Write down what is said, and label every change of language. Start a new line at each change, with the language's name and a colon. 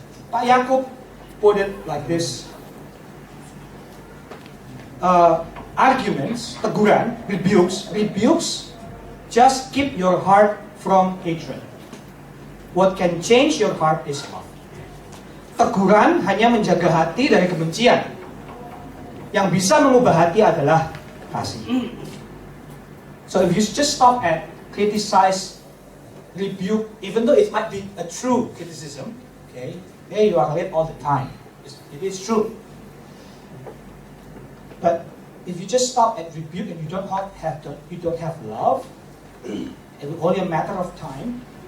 English: Pak Yakub put it like this. Arguments, teguran, rebukes, just keep your heart from hatred. What can change your heart is love.
Indonesian: Teguran hanya menjaga hati dari kebencian. Yang bisa mengubah hati adalah kasih.
English: So if you just stop at criticize, rebuke, even though it might be a true criticism, okay, there you are late all the time. It is true. But if you just stop at rebuke and you don't have love, it will only a matter of time.